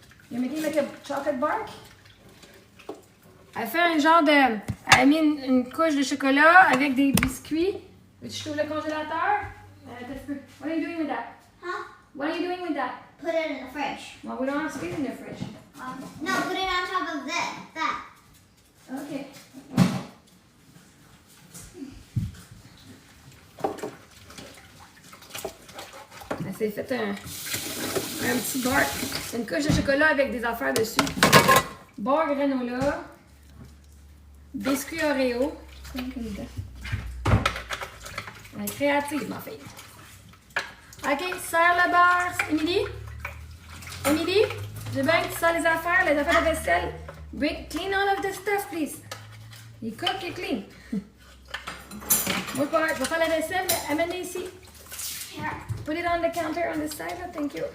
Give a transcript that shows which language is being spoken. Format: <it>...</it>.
<en>You're making like a chocolate bark?</en> <fr>Elle fait un genre de... Elle a mis une couche de chocolat avec des biscuits. Veux-tu que je t'ouvre le congélateur?</fr> <en>What are you doing with that? Huh? What are you doing with that? Put it in the fridge. Well, we don't have space in the fridge. No, put it on top of that. Okay.</en> <fr>Elle s'est fait un petit bar, une couche de chocolat avec des affaires dessus. Bar granola, biscuit Oreo. Elle est créative, ma fille. Ok, serre le beurre. Émilie, j'ai bien que tu sers les affaires de vaisselle.</fr> <en>Clean all of this stuff, please. You cook, you clean.</en> <fr>Moi, je vais faire la vaisselle, mais amène-les ici.</fr> <en>Here. Put it on the counter on the side, thank you.</en>